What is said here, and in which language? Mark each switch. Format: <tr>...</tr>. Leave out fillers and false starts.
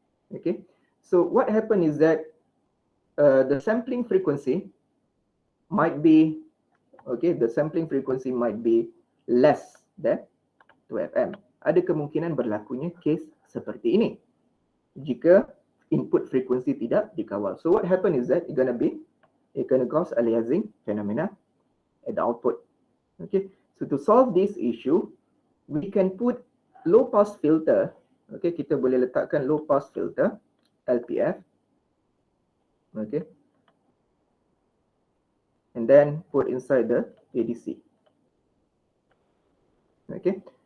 <en>Okay, so what happened is that the sampling frequency might be, okay, the sampling frequency might be less than 2 FM.</en> <ms>Ada kemungkinan berlakunya case seperti ini jika input frequency tidak dikawal.</ms> <en>So what happen is that it gonna cause aliasing phenomena at the output. Okay, so to solve this issue, we can put low pass filter. Okay,</en> <ms>kita boleh letakkan</ms> <en>low pass filter LPF. Okay, and then put inside the ADC. Okay,</en>